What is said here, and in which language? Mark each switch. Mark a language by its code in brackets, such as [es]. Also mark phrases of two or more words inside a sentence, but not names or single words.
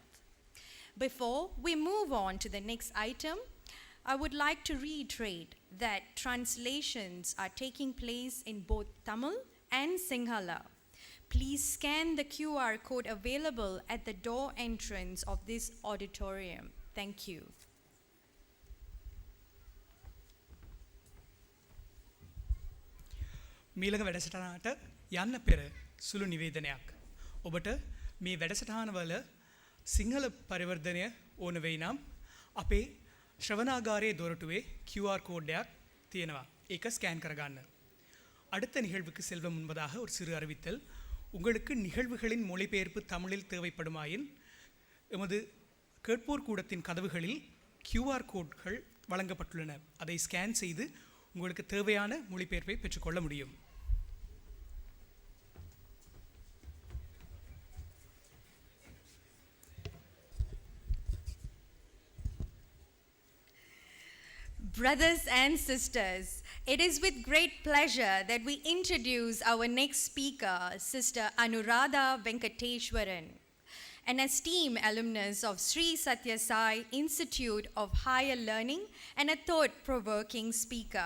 [en] Before we move on to the next item, I would like to reiterate that translations are taking place in both Tamil and Sinhala. Please scan the QR code available at the door entrance of this auditorium. Thank you. [si] මීළඟ වැඩසටහනට යන්න පෙර සුළු නිවේදනයක්. ඔබට මේ වැඩසටහනවල සිංහල පරිවර්තනය ඕන වෙයි නම් අපේ ශ්‍රවණාගාරයේ දොරටුවේ QR கோட்යක් තියෙනවා. ඒක ஸ்கேன் කරගන්න. [ta] அடுத்த நிகழ்வுக்கு செல்வ முன்பதாக ஒரு சிறு அறிவித்தல். உங்களுக்கு நிகழ்வுகளின் மொழிபெயர்ப்பு தமிழில் தேவைப்படுமாயின் எமது கேட்போர் கூடத்தின் கதவுகளில் QR கோட்கள் வழங்கப்பட்டுள்ளன. அதை ஸ்கேன் செய்து உங்களுக்கு தேவையான மொழிபெயர்ப்பை பெற்றுக்கொள்ள முடியும். [en] Brothers and sisters, it is with great pleasure that we introduce our next speaker, Sister Anuradha Venkateshwaran, an esteemed alumnus of Sri Sathya Sai Institute of Higher Learning and a thought-provoking speaker.